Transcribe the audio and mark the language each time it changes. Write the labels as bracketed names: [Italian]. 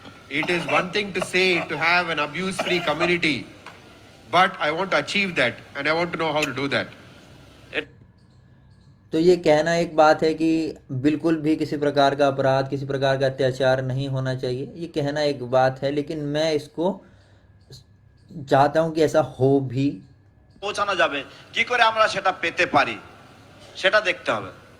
[English] It is one thing to say to have an abuse-free community, but I want to achieve that, and I want to know how to do that. [Hindi] तो ये कहना एक बात है कि बिल्कुल भी किसी प्रकार का अपराध किसी प्रकार का अत्याचार नहीं होना चाहिए, ये कहना एक बात है, लेकिन मैं इसको चाहता हूं कि ऐसा हो भी। [Bangla] পৌঁছানো যাবে কি করে আমরা সেটা পেতে পারি সেটা দেখতে হবে।